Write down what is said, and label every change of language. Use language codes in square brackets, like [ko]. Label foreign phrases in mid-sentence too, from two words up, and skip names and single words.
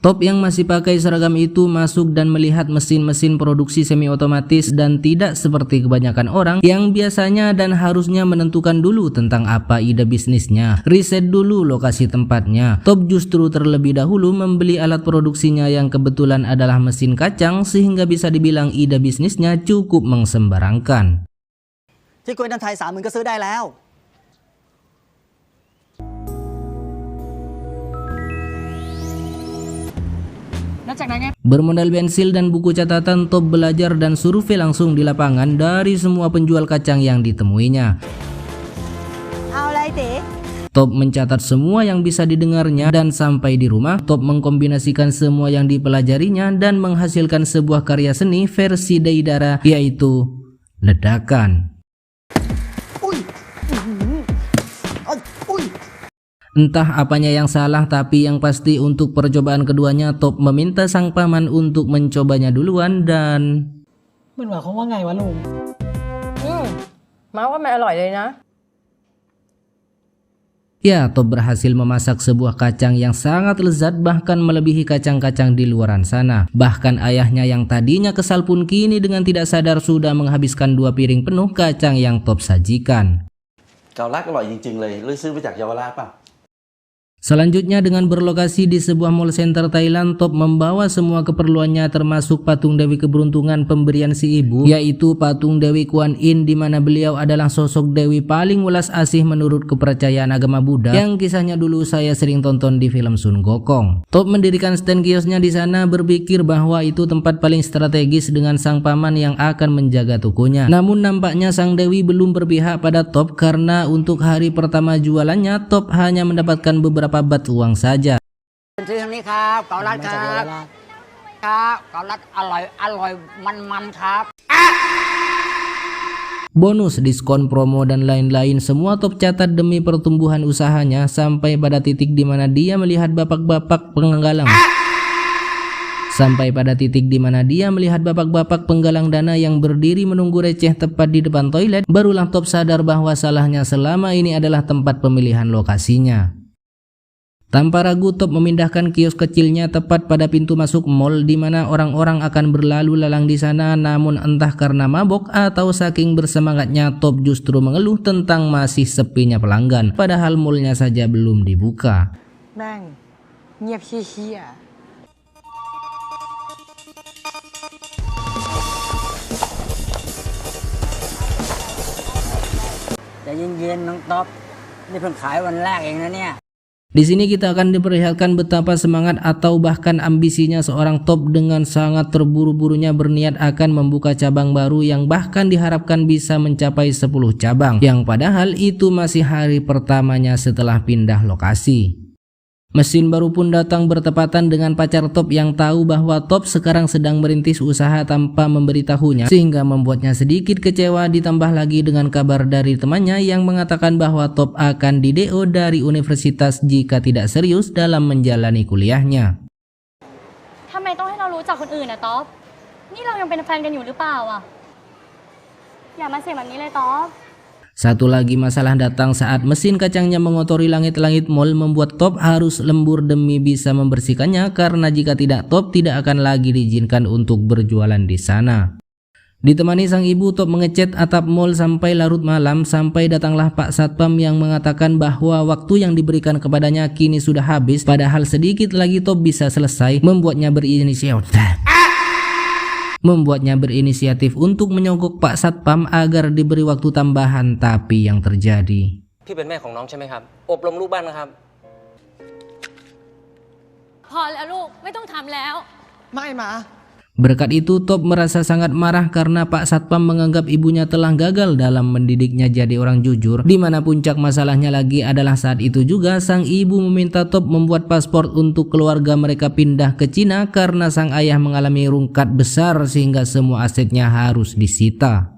[id] Top yang masih pakai seragam itu masuk dan melihat mesin-mesin produksi semi otomatis dan tidak seperti kebanyakan orang yang biasanya dan harusnya menentukan dulu tentang apa ide bisnisnya, riset dulu lokasi tempatnya. Top justru terlebih dahulu membeli alat produksinya yang kebetulan adalah mesin kacang sehingga bisa dibilang ide bisnisnya cukup mengsembarangkan. [th] ที่กล้วยน้ำไทย30,000ก็ซื้อได้แล้ว [id] Bermodal pensil dan buku catatan, Top belajar dan survei langsung di lapangan dari semua penjual kacang yang ditemuinya. Top mencatat semua yang bisa didengarnya dan sampai di rumah, Top mengkombinasikan semua yang dipelajarinya dan menghasilkan sebuah karya seni versi Deidara, yaitu ledakan. Entah apanya yang salah, tapi yang pasti untuk percobaan keduanya Top meminta sang paman untuk mencobanya duluan dan [th] มันหมายความว่าไงวะลุง ม้าว่ามันอร่อยเลยนะ [id] ya, Top berhasil memasak sebuah kacang yang sangat lezat bahkan melebihi kacang-kacang di luaran sana. Bahkan ayahnya yang tadinya kesal pun kini dengan tidak sadar sudah menghabiskan 2 piring penuh kacang yang Top sajikan. [th] เกาลัดอร่อยจริงๆเลยหรือซื้อมาจากเยาวราชป่ะ [id] Selanjutnya dengan berlokasi di sebuah mall center Thailand, Top membawa semua keperluannya termasuk patung Dewi Keberuntungan pemberian si ibu, yaitu patung Dewi Kuan Yin, di mana beliau adalah sosok Dewi paling welas asih menurut kepercayaan agama Buddha yang kisahnya dulu saya sering tonton di film Sun Gokong. Top mendirikan stand kiosnya di sana berpikir bahwa itu tempat paling strategis dengan sang paman yang akan menjaga tokonya. Namun nampaknya sang Dewi belum berpihak pada Top karena untuk hari pertama jualannya Top hanya mendapatkan beberapa bat uang saja. [th] ซื้อทางนี้ครับเกาลัดครับครับเกาลัดอร่อยมันครับ [id] Bonus, diskon, promo, dan lain-lain semua Top catat demi pertumbuhan usahanya sampai pada titik di mana dia melihat bapak-bapak penggalang dana yang berdiri menunggu receh tepat di depan toilet. Barulah Top sadar bahwa salahnya selama ini adalah tempat pemilihan lokasinya. Tanpa ragu, Top memindahkan kios kecilnya tepat pada pintu masuk mall di mana orang-orang akan berlalu lalang di sana. Namun entah karena mabok atau saking bersemangatnya, Top justru mengeluh tentang masih sepinya pelanggan, padahal mallnya saja belum dibuka. [th] แม่งเงียบเชี่ย ใจเย็นๆน้องต๊อบนี่เพิ่งขายวันแรกเองนะเนี่ย [id] Di sini kita akan diperlihatkan betapa semangat atau bahkan ambisinya seorang Top dengan sangat terburu-burunya berniat akan membuka cabang baru yang bahkan diharapkan bisa mencapai 10 cabang, yang padahal itu masih hari pertamanya setelah pindah lokasi. Mesin baru pun datang bertepatan dengan pacar Top yang tahu bahwa Top sekarang sedang merintis usaha tanpa memberitahunya, sehingga membuatnya sedikit kecewa, ditambah lagi dengan kabar dari temannya yang mengatakan bahwa Top akan di-DO dari universitas jika tidak serius dalam menjalani kuliahnya. [th] ทำไมต้องให้เรารู้จักคนอื่นนะต๊อบนี่เรายังเป็นแฟนกันอยู่หรือเปล่าอ่ะอย่ามาเสี่ยงแบบนี้เลยต๊อบ [id] Satu lagi masalah datang saat mesin kacangnya mengotori langit-langit mall, membuat Top harus lembur demi bisa membersihkannya karena jika tidak Top tidak akan lagi diizinkan untuk berjualan di sana. Ditemani sang ibu, Top mengecat atap mall sampai larut malam, sampai datanglah Pak Satpam yang mengatakan bahwa waktu yang diberikan kepadanya kini sudah habis, padahal sedikit lagi Top bisa selesai, membuatnya berinisiatif untuk menyogok Pak Satpam agar diberi waktu tambahan, tapi yang terjadi [th] พี่เป็นแม่ของน้องใช่ไหมครับอบรมลูกบ้านนะครับ พอแล้วลูกไม่ต้องทำแล้ว ไม่มา [id] Berkat itu Top merasa sangat marah karena Pak Satpam menganggap ibunya telah gagal dalam mendidiknya jadi orang jujur, di mana puncak masalahnya lagi adalah saat itu juga sang ibu meminta Top membuat paspor untuk keluarga mereka pindah ke Cina karena sang ayah mengalami rungkat besar sehingga semua asetnya harus disita.